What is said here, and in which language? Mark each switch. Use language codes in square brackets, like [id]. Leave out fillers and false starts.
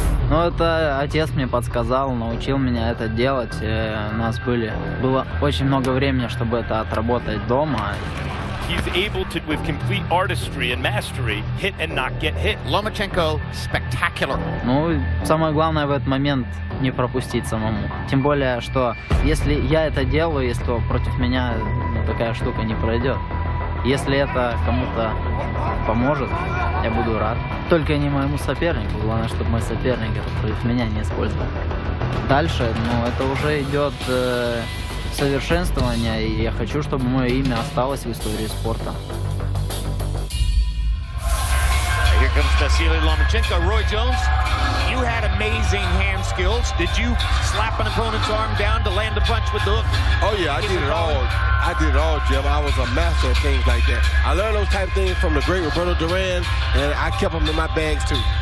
[ru] Ну, это отец мне подсказал, научил меня это делать. У нас было очень много времени, чтобы это отработать дома. [en] He's able to, with complete artistry and mastery, hit and not get hit. Lomachenko spectacular. [ru] Ну, самое главное в этот момент не пропустить самому. Тем более, что если я это делаю, то против меня такая штука не пройдет. Если это кому-то поможет, я буду рад. Только не моему сопернику. Главное, чтобы мой соперник это против меня не использовал. Дальше, это уже идет совершенствование, и я хочу, чтобы мое имя осталось в истории спорта. [en] Here comes Vasilie Lomachenko. Roy Jones, you had amazing hand skills. Did you slap an opponent's arm down to land a punch with the hook? Oh yeah, I did it all. I did it all, Jim. I was a master at things like that. I learned those type of things from the great Roberto Duran, and I kept them in my bags too.